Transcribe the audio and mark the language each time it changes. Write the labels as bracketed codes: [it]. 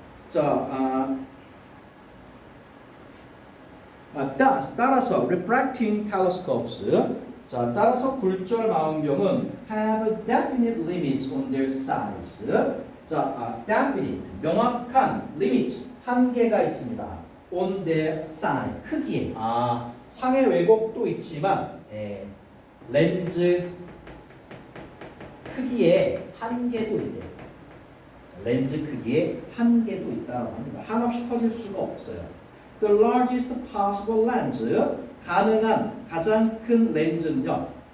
[ko] 자, 따라서 [en] refracting telescopes, [ko] 자, 따라서 굴절 망원경은 [en] have definite limits on their size. [ko] 자, definite, 명확한 limits, 한계가 있습니다. [en] on their size, [ko] 크기에. 상의 왜곡도 있지만 렌즈 크기에 한계도 있대요. 렌즈 크기에 한계도 있다고 합니다. 한없이 커질 수가 없어요. [en] The largest possible lens, [ko] 가능한 가장 큰 렌즈는요.